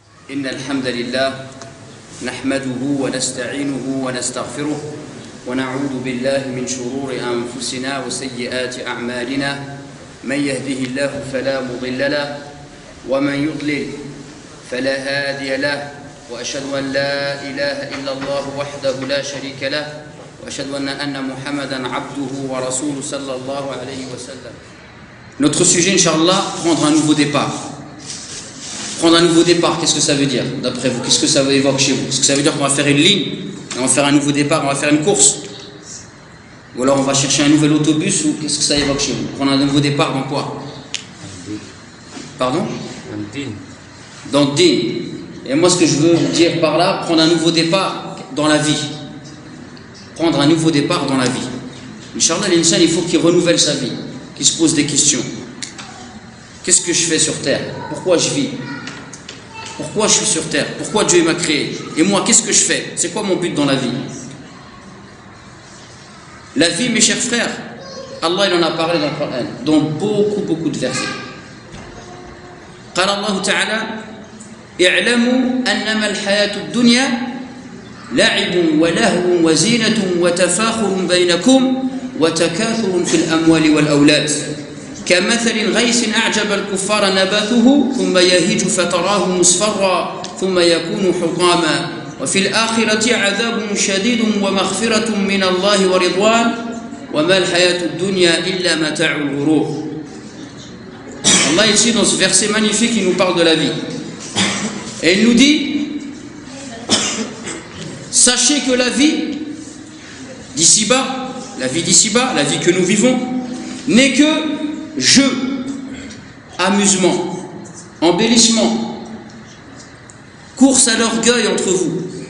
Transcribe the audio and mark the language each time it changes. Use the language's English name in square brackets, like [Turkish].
[Arabic] إن الحمد لله نحمده ونستعينه ونستغفره ونعوذ بالله من شرور أنفسنا وسيئات أعمالنا من يهده الله فلا مضل له ومن يضلل فلا هادي له وأشهد أن لا إله إلا الله وحده لا شريك له وأشهد أن محمدا عبده ورسوله صلى الله عليه وسلم. [French] Notre sujet, Inch'Allah, prendre un nouveau départ. Prendre un nouveau départ, qu'est-ce que ça veut dire d'après vous? Qu'est-ce que ça évoque chez vous? Est-ce que ça veut dire qu'on va faire une ligne, on va faire un nouveau départ, on va faire une course? Ou alors on va chercher un nouvel autobus? Ou qu'est-ce que ça évoque chez vous? Prendre un nouveau départ dans quoi? Pardon? Dans le din. Et moi, ce que je veux dire par là, prendre un nouveau départ dans la vie. Prendre un nouveau départ dans la vie. Inch'Allah, l'insan, il faut qu'il renouvelle sa vie, qu'il se pose des questions. Qu'est-ce que je fais sur terre? Pourquoi je vis? Pourquoi je suis sur terre? Pourquoi Dieu m'a créé? Et moi, qu'est-ce que je fais? C'est quoi mon but dans la vie? La vie, mes chers frères, Allah il en a parlé dans le Coran, dans beaucoup de versets. [Arabic] قال الله تعالى اعلموا أنما الحياة الدنيا لعب ولهو وزينة وتفاخر بينكم وتكاثر في الأموال والأولاد كمثل غيث أعجب الكفار نباته ثم يهيج فتراه مصفرا ثم يكون حطاما وفي الآخرة عذاب شديد ومغفرة من الله ورضوان وما الحياة الدنيا إلا متاع الغرور. [French] Allah ici dans ce verset magnifique il nous parle de la vie et il nous dit sachez que la vie d'ici-bas, la vie d'ici-bas, la vie que nous vivons n'est que jeu, amusement, embellissement, course à l'orgueil entre vous.